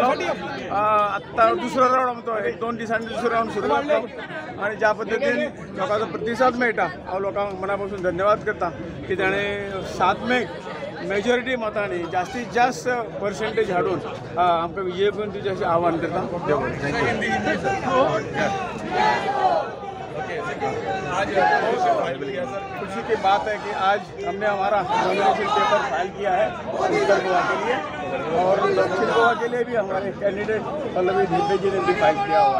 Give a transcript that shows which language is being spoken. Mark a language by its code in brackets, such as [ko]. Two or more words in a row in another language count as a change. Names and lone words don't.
[kok] आत्तां दुसरो रावंड आमचो 1-2 दिसांनी दुसरो रावंड सुरू जातलो आणि ज्या पद्दतीन लोकांचो प्रतिसाद मेळटा हांव लोकांक मना पासून धन्यवाद करता की ताणें 7 मेक मेजॉरिटी मतांनी जास्तीत जास्त पर्सेंटेज हाडून आमकां विजय करून दिवचें अशें आव्हान करता। [hi] आज खुशी की बात है कि आज हमने हमारा [en] nomination paper [hi] फाइल किया है उत्तर गोवा के लिए और दक्षिण गोवा के लिए भी हमारे कैंडिडेट पल्लवी डेंपो जी ने भी फाइल किया हुआ है।